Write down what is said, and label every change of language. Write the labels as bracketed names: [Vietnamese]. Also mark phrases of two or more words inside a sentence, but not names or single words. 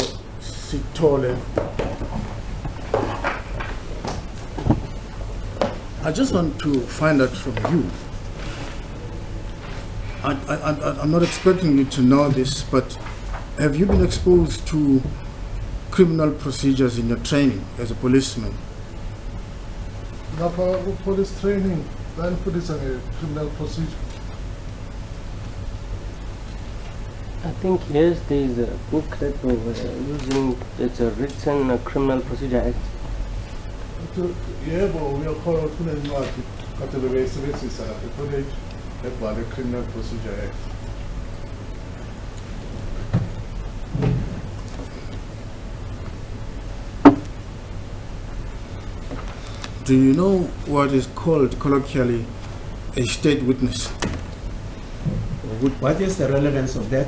[English] Sithole, I just want to find out from you. I'm not expecting you to know this, but have you been exposed to criminal procedures in your training as a policeman? [Zulu] Lapha [English] police training [Zulu] bayanifundisa nge- [English] criminal procedure. I think yes, there is a book that we were using. It's a written Criminal Procedure Act. [Zulu] Yebo, uyakhona ukuthi kunencwadi kade bebeyisebenzisa lapha e-college ebhalwe Criminal Procedure Act. [English] Do you know what is called colloquially a state witness? What is the relevance of that?